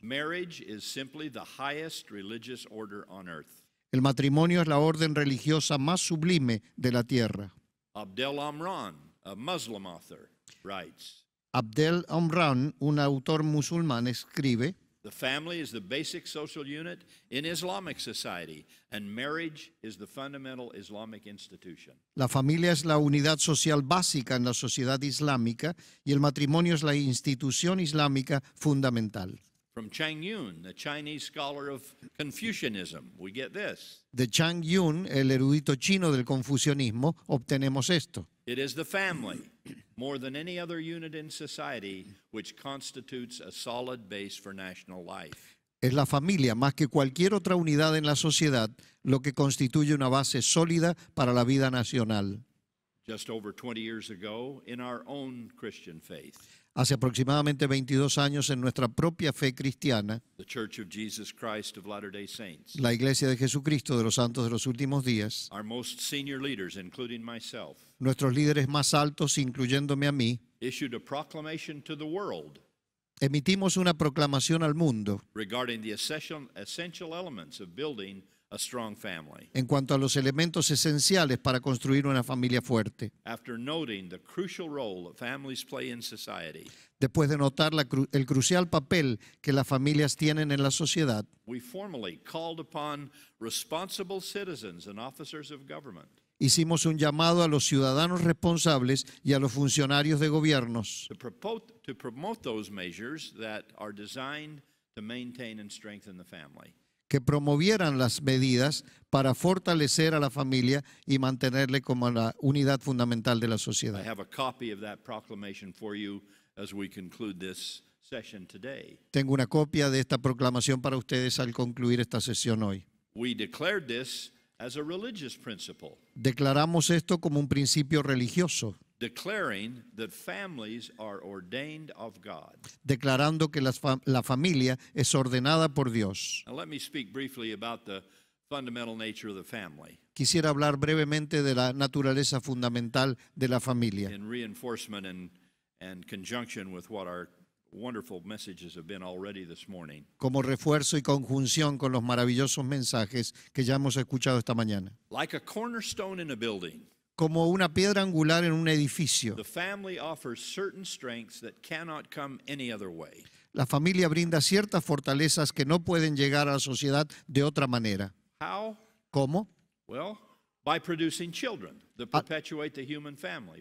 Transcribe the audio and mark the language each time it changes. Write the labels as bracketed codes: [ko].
[en] marriage is simply the highest religious order on earth. [es] el matrimonio es la orden religiosa más sublime de la tierra. [en] Abdel Amran, a Muslim author, writes, [es] Abdel Amran, un autor musulmán, escribe: [en] the family is the basic social unit in Islamic society, and marriage is the fundamental Islamic institution. [es] la familia es la unidad social básica en la sociedad islámica y el matrimonio es la institución islámica fundamental. [en] From Chang Yun, the Chinese scholar of Confucianism, we get this. [es] De Chang Yun, el erudito chino del confucianismo, obtenemos esto: [en] It is the family, more than any other unit in society, which constitutes a solid base for national life. [es] es la familia, más que cualquier otra unidad en la sociedad, lo que constituye una base sólida para la vida nacional. [en] Just over 20 years ago, in our own Christian faith, [es] Hace aproximadamente 22 años, en nuestra propia fe cristiana, [en] the Church of Jesus Christ of Latter-day Saints, [es] la Iglesia de Jesucristo de los Santos de los Últimos Días, [en] our most senior leaders, including myself, [es] nuestros líderes más altos, incluyéndome a mí, [en] issued a proclamation to the world [es] emitimos una proclamación al mundo [en] regarding the essential elements of building a strong family. [es] en cuanto a los elementos esenciales para construir una familia fuerte. [en] After noting the crucial role that families play in society, [es] Después de notar el crucial papel que las familias tienen en la sociedad, [en] we formally called upon responsible citizens and officers of government [es] hicimos un llamado a los ciudadanos responsables y a los funcionarios de gobiernos [en] to promote those measures that are designed to maintain and strengthen the family. [es] que promovieran las medidas para fortalecer a la familia y mantenerle como la unidad fundamental de la [en] I [es] sociedad. [en] have a copy of that proclamation for you as we conclude this session today. [es] Tengo una copia de esta proclamación para ustedes al concluir esta sesión hoy. [en] We declared this as a religious principle, [es] Declaramos esto como un principio religioso, [en] declaring that families are ordained of God. [es] declarando que la familia es ordenada por Dios. [en] Now let me speak briefly about the fundamental nature of the family [es] Quisiera hablar brevemente de la naturaleza fundamental de la familia, [en] in reinforcement and conjunction with what our wonderful messages have been already this morning. [es] como refuerzo y conjunción con los maravillosos mensajes que ya hemos escuchado esta mañana. [en] Like a cornerstone in a building, [es] Como una piedra angular en un edificio, [en] the family offers certain strengths that cannot come any other way. [es] la familia brinda ciertas fortalezas que no pueden llegar a la sociedad de otra manera. [en] How? [es] ¿Cómo? [en] Well, by producing children that perpetuate the human family.